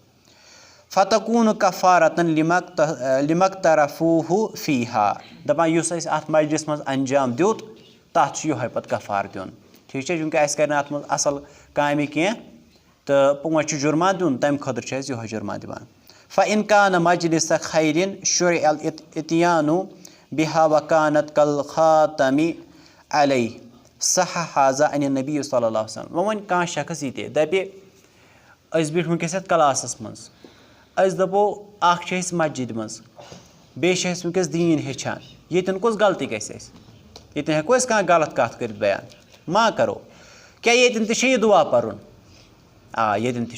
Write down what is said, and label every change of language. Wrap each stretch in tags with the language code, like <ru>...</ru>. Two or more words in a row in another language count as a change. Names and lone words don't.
<ar>فتقوٗن کفارتن لِمقترفوٗہُ فیٖہا</ar> <ks>دپان یُس اَسہِ اتھ مجلس منٛز انجام دیُت تتھ چھُ یِہوے پتہٕ کفار دیُن ٹھیٖک چھا چوٗنٛکہِ اَسہِ کرِ نہٕ اتھ منٛز اصل کامہِ کینٛہہ تہٕ وۄنۍ چھُ جُرمان دیُن تمہِ خٲطرٕ چھِ أسۍ یِہوے جُرمان دِوان</ks> <ar>فإن کان مجلس خیرٍ شُرع الاتیانُ بِہا وکانت کالخاتمِ علیہ صح حاذا عن النبی صلی اللہ علیہ وسلم</ar> <ks>وۄنۍ وَنہِ کانٛہہ شخص یہِ تہِ دپہِ أسۍ بیٖٹھۍ وٕنکیٚس یتھ کلاسس منٛز أسۍ دپو اکھ چھِ أسۍ مسجِدِ منٛز بیٚیہِ چھِ أسۍ وٕنکیٚس دیٖن ہیٚچھان ییٚتٮ۪ن کۄس غلطی گژھِ اَسہِ ییٚتٮ۪ن ہٮ۪کو أسۍ کانٛہہ غلط کتھ کٔرِتھ بیان ما کرو کیٛاہ ییٚتٮ۪ن تہِ چھِ یہِ دُعا پرُن ییٚتٮ۪ن تہِ</ks>